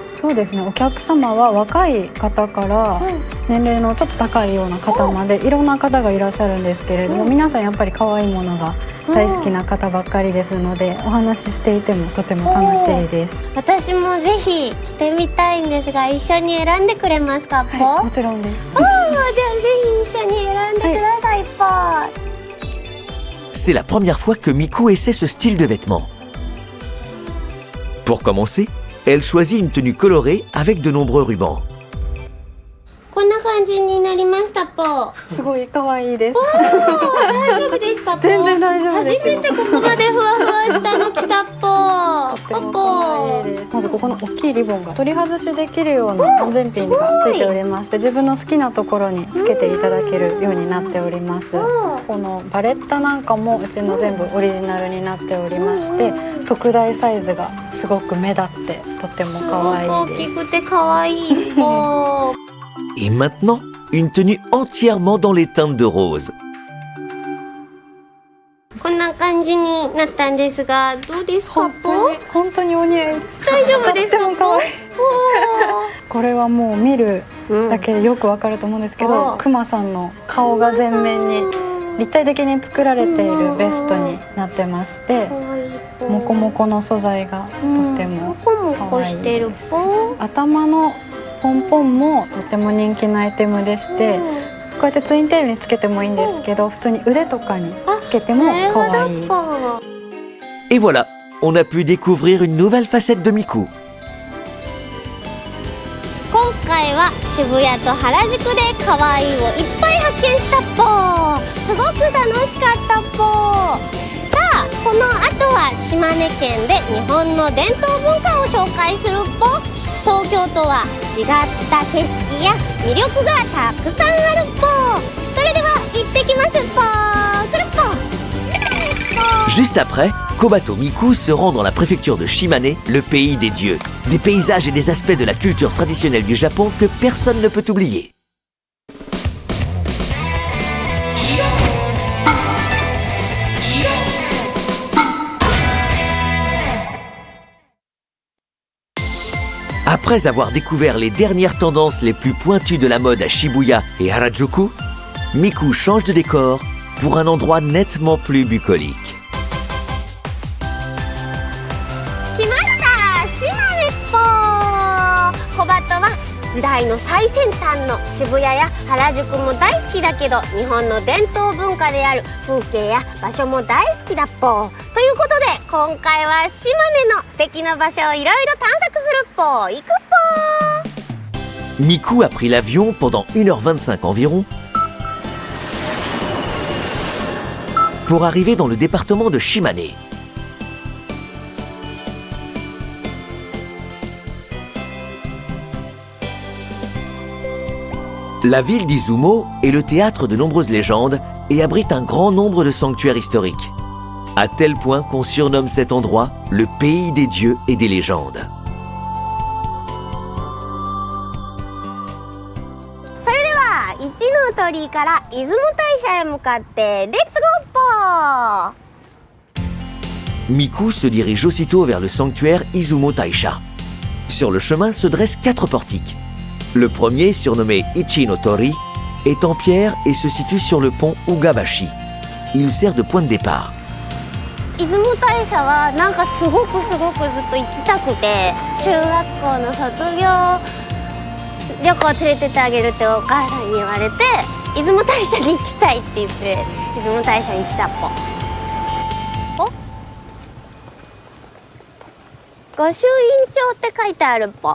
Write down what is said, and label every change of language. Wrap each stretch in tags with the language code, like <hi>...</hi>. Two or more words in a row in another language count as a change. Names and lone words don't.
<ja>そうですね、お客様は若い方から年齢のちょっと高いような方までいろんな方がいらっしゃるんですけれども、皆さんやっぱり可愛いものが大好きな方ばっかりですので、お話ししていてもとても楽しいです。私もぜひ着てみたいんですが、一緒に選んでくれますかぽ。はい、もちろんです。じゃあぜひ一緒に選んでくださいぽ。</ja> <fr>C'est la première fois que Miku essaie ce style de vêtements. Pour commencer, elle choisit une tenue colorée avec de nombreux rubans.</fr> <ja>こんな感じになりましたぽ。すごい可愛いです。大丈夫ですかぽ。全然大丈夫ですよ。初めてここまでふわふわしたの着たぽ。とっても可愛いです。まずここの大きいリボンが取り外しできるような安全ピンがついておりまして、自分の好きなところにつけていただけるようになっております。このバレッタなんかもうちの全部オリジナルになっておりまして、特大サイズがすごく目立ってとっても可愛いです。大きくて可愛いぽ。</ja> <fr>Et maintenant, une tenue entièrement dans les teintes de rose.</fr> <ja>こんな感じになったんですが、どうですかぽ。本当にお似合いです。大丈夫ですかぽ。とっても可愛い。これはもう見るだけでよくわかると思うんですけど、クマさんの顔が全面に立体的に作られているベストになってまして、モコモコの素材がとっても可愛いです。頭のポンポンもとても人気のアイテムでして、こうやってツインテールにつけてもいいんですけど、普通に腕とかにつけても可愛い。</ja> <fr>Et voilà, on a pu découvrir une nouvelle facette de Miku.</fr> <ja>今回は渋谷と原宿で可愛いをいっぱい発見したぽ。すごく楽しかったぽ。さあ、この後は島根県で日本の伝統文化を紹介するぽ。東京とは違った景色や魅力がたくさんあるぽ。それでは行ってきますぽ。くるっぽ。</ja> <fr>Juste après, Kobato Miku se rend dans la préfecture de Shimane, le pays des dieux. Des paysages et des aspects de la culture traditionnelle du Japon que personne ne peut oublier. Après avoir découvert les dernières tendances les plus pointues de la mode à Shibuya et Harajuku, Miku change de décor pour un endroit nettement plus bucolique.</fr> <ja>来ました島根っぽ小鳩は時代の最先端の渋谷や原宿も大好きだけど日本の伝統文化である風景や場所も大好きだっぽということで今回は島根の素敵な場所をいろいろ探索するっぽ行くっぽ</ja> <fr>Miku a pris l'avion pendant 1h25 environ pour arriver dans le département de Shimane. La ville d'Izumo est le théâtre de nombreuses légendes et abrite un grand nombre de sanctuaires historiques, à tel point qu'on surnomme cet endroit le pays des dieux et des légendes.</fr> <ja>それでは一の鳥居から出雲大社へ向かってレッツゴーっぽ</ja> <fr>Miku se dirige aussitôt vers le sanctuaire Izumo Taisha. Sur le chemin se dressent 4 portiques. Le premier, surnommé Ichi no Tori, est en pierre et se situe sur le pont Ugabashi. Il sert de point de départ.</fr> <ja>出雲大社はなんかすごくずっと行きたくて中学校の卒業旅行連れてってあげるってお母さんに言われて出雲大社に行きたいって言って出雲大社に来たっぽお御朱印帳って書いてあるっぽ</ja>